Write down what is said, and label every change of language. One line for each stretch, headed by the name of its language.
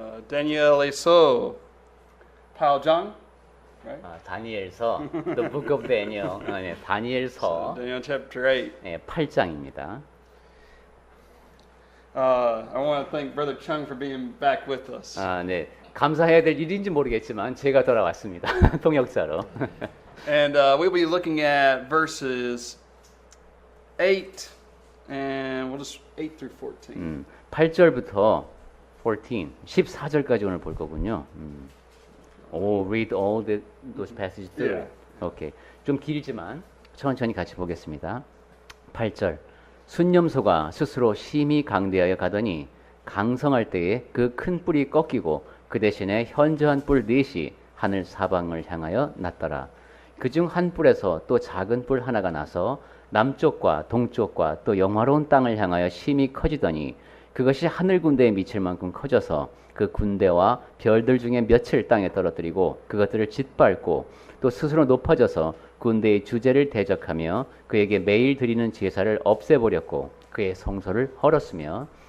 Korean: 다니엘에서 8장,
English: right? 다니엘서 The Book of Daniel.
Korean: 네, 다니엘서
English: Daniel chapter 8.
Korean: 네, 8장입니다.
English: I want to thank Brother Chung for being back with us.
Korean: 네. 감사해야 될 일인지 모르겠지만 제가 돌아왔습니다. 통역자로.
English: And we'll be looking at verses 8 and we'll just 8 through 14.
Korean: 8절부터 14절까지 오늘 볼 거군요.
English: Read all those passages through. Yeah. 오케이.
Korean: 좀 길지만 천천히 같이 보겠습니다. 8절. 순념소가 스스로 심히 강대하여 가더니 강성할 때에 그 큰 뿔이 꺾이고 그 대신에 현저한 뿔 넷이 하늘 사방을 향하여 났더라. 그중 한 뿔에서 또 작은 뿔 하나가 나서 남쪽과 동쪽과 또 영화로운 땅을 향하여 심히 커지더니 그것이 하늘 군대에 미칠 만큼 커져서 그 군대와 별들 중에 몇을 땅에 떨어뜨리고 그것들을 짓밟고 또 스스로 높아져서 군대의 주제를 대적하며 그에게 매일 드리는 제사를 없애버렸고 그의 성소를 헐었으며